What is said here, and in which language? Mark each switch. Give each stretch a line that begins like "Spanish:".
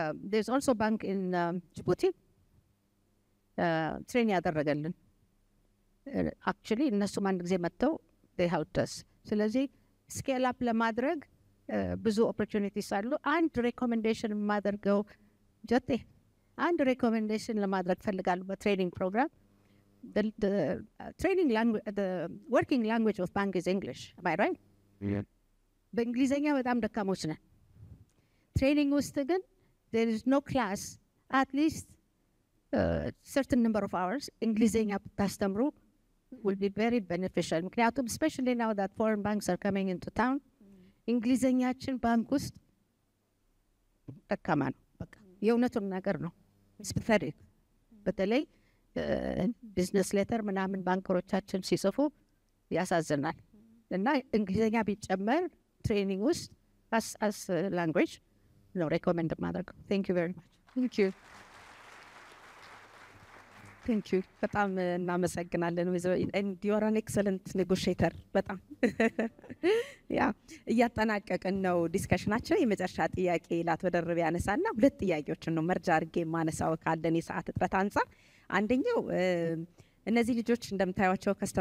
English: There's also a bank in Djibouti.
Amharic: Train ያደረገልን actually እነሱም አንድ ጊዜ መጥተው
English: they helped us.
Amharic: ስለዚህ ስኬል አፕ ለማድረግ ብዙ ኦፖርቹኒቲስ አሉ። አንድ ሬኮሜንዴሽን የማደርገው ጀቴ አንድ ሬኮሜንዴሽን ለማድረግ ፈልጋለሁ በትሬኒንግ ፕሮግራም
English: the training language, the working language of bank is English. Am I right? Yeah.
Amharic: በእንግሊዘኛ በጣም ደካሞች ነን። ትሬኒንግ ውስጥ ግን
English: there is no class at least certain number of hours
Amharic: እንግሊዘኛ ብታስተምሩ
English: will be very beneficial.
Amharic: ምክንያቱም
English: especially now that foreign banks are coming into town
Amharic: እንግሊዘኛችን ባንክ ውስጥ ደካማ ነው። በቃ የእውነቱን ነገር ነው።
English: it's pathetic.
Amharic: በተለይ ቢዝነስ ሌተር ምናምን ባንከሮቻችን ሲጽፉ ያሳዝናል። እና እንግሊዘኛ ቢጨመር ትሬኒንግ ውስጥ as language ነው ሬኮመንድ ማድረግ።
English: Thank you very much. Thank you. Thank you.
Amharic: በጣም እናመሰግናለን።
English: and you are an excellent negotiator.
Amharic: በጣም ያ እያጠናቀቅን ነው ዲስከሽናችን። የመጨረሻ ጥያቄ ላቶ ደርቤ ያነሳና ሁለት ጥያቄዎችን ነው መርጃ አድርጌ ማነሳው ካለን የሰዓት እጥረት አንፃር። አንደኛው እነዚህ ልጆች እንደምታዩቸው